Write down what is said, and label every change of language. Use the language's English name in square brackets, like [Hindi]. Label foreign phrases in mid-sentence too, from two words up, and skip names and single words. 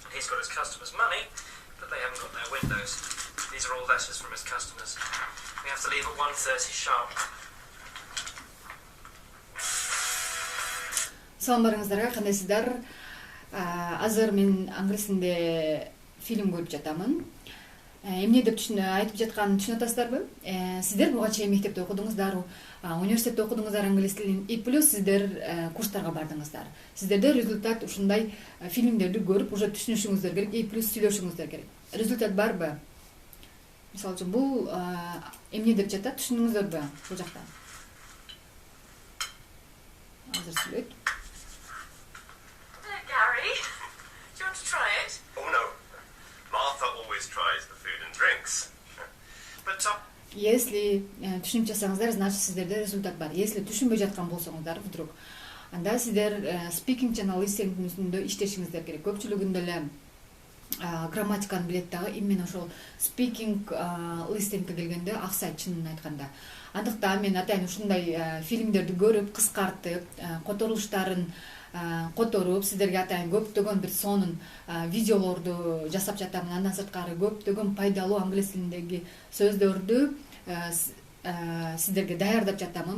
[English] got his customers' money, but they haven't got their windows. These are all letters from his customers. We have to leave at 1:30 sharp. [Kyrgyz] Салам барыңыздарга, кандайсыздар? Азыр мен англис тилинде фильм көрүп жатамын. Эмне деп айтып жатканын түшүнүп атасыздарбы? Сиздер буга чейин мектепте окудуңуздар, университетте окудуңуздар англис тилин, [Russian] и плюс [Kyrgyz] сиздер курстарга бардыңыздар. Сиздерде результат ушундай фильмдерди көрүп, уже түшүнүшүңүздөр керек, [Russian] и плюс [Kyrgyz] сүйлөшүңүздөр керек. Результат барбы? Мисалы үчүн бул эмне деп жатат, түшүндүңүздөрбү бул жакта? Азыр сүйлөйт. [English] Gary, do you want to try it? Oh no. Martha always tries the food and drinks. But [Kyrgyz] Если түшүнүп жасаңыздар, значит сиздерде результат бар. Если түшүнбөй жаткан болсоңуздар вдруг, анда сиздер speaking жана listening үстүндө иштешиңиздер керек. Көпчүлүгүндө эле грамматиканы билет дагы, именно ошол speaking, listeningке келгенде аксайт, чынын айтканда. Андыктан мен атайын ушундай фильмдерди көрүп, кыскартып, которулуштарын которуп, сиздерге атайын көптөгөн бир сонун видеолорду жасап жатамын. Андан сырткары көптөгөн пайдалуу англис тилиндеги сөздөрдү сиздерге даярдап жатамын.